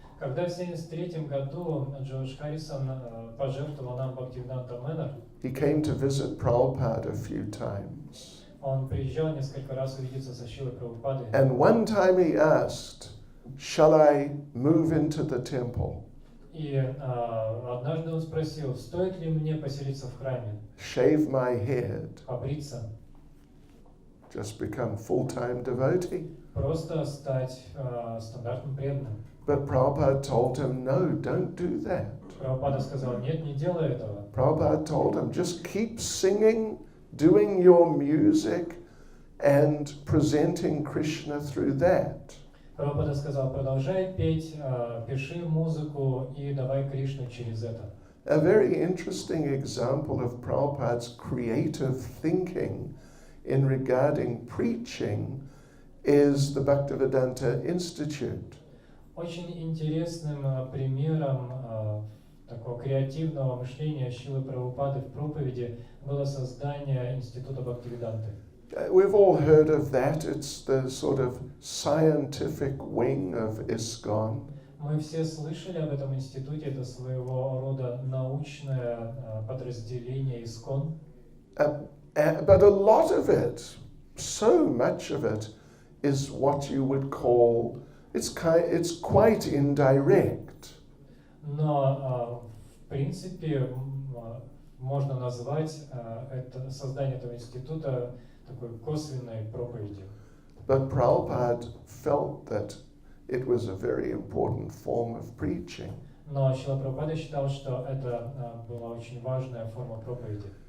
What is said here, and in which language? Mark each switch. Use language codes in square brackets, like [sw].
[ru] Когда в 1973 году Джордж Харрисон пожертвовал нам Бхактивиданта Мэннер, [en] he came to visit Prabhupada a few times. [ru] он приезжал несколько раз увидеться со Шрилой Прабхупадой. [en] And one time he asked, shall I move into the temple? [ru] И однажды он спросил, стоит ли мне поселиться в храме, [en] Shave my head, [ru] побриться, [en] just become full-time devotee? [ru] просто стать стандартным преданным. [en] But Prabhupada told him, no, don't do that. [ru] Прабхупада сказал, нет, не делай этого. [en] Prabhupada told him, just keep singing, doing your music, and presenting Krishna through that. [ru] Прабхупада сказал, продолжай петь, пиши музыку и давай Кришну через это. [en] A very interesting example of Prabhupada's creative thinking in regarding preaching is the Bhaktivedanta Institute. [ru] Очень интересным примером такого креативного мышления Шрилы Прабхупады в проповеди было создание Института Бхактивиданты. [en] We've all heard of that. It's the sort of scientific wing of ISKCON. [ru] Мы все слышали об этом институте, это своего рода научное подразделение ISKCON. [en] But a lot of it, so much of it, is what you would call, it's quite indirect. [ru] Но в принципе можно назвать это создание этого института такой косвенной проповедью. [en] But Prabhupada felt that it was a very important form of preaching. [ru] Но Шрила Прабхупада считал, что это была очень важная форма проповеди.